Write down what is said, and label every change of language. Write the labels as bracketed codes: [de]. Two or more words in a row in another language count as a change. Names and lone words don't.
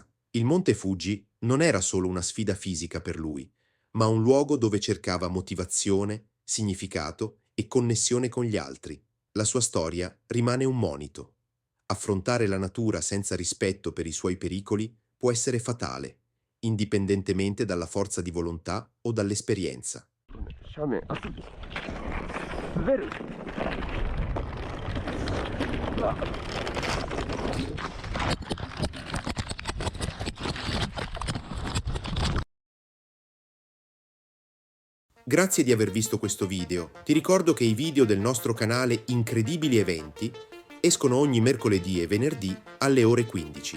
[it] Il Monte Fuji non era solo una sfida fisica per lui, ma un luogo dove cercava motivazione, significato e connessione con gli altri. La sua storia rimane un monito. Affrontare la natura senza rispetto per i suoi pericoli può essere fatale, indipendentemente dalla forza di volontà o dall'esperienza. [ja] 斜面。あ、滑る。うわ。 [it] Grazie di aver visto questo video. Ti ricordo che i video del nostro canale Incredibili Eventi escono ogni mercoledì e venerdì alle ore 15.